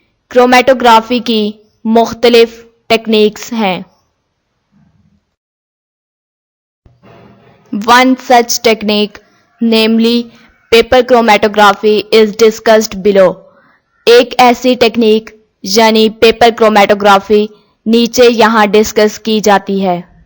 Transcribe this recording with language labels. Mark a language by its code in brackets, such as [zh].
[ur] Chromatography کی مختلف techniques ہیں. [en] One such technique, namely paper chromatography, is discussed below. [ur] ایک ایسی ٹیکنیک یعنی پیپر کرومیٹوگرافی نیچے یہاں ڈسکس کی جاتی ہے۔